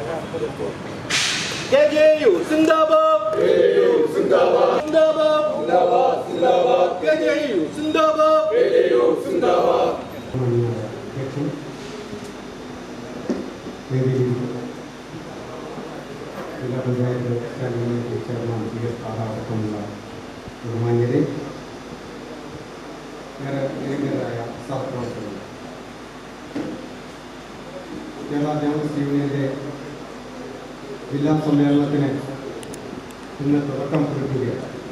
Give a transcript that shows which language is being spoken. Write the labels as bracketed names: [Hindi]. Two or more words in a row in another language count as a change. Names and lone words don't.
[Malayalam] KJU Zindabad, KJU Zindabad, Zindabad, Zindabad, Zindabad, KJU Zindabad, KJU Zindabad. ജില്ലാ പഞ്ചായത്ത് ചെയർമാൻ PS അടക്കമുള്ള ബഹുമാന്യരെ, നിരന്തരായ സഹപ്രവർത്തകർ, കേരള ജേർണലിസ്റ്റ് യൂണിയന്റെ ജില്ലാ സമ്മേളനത്തിന് ഇന്ന് തുടക്കം കുറിക്കുകയാണ്.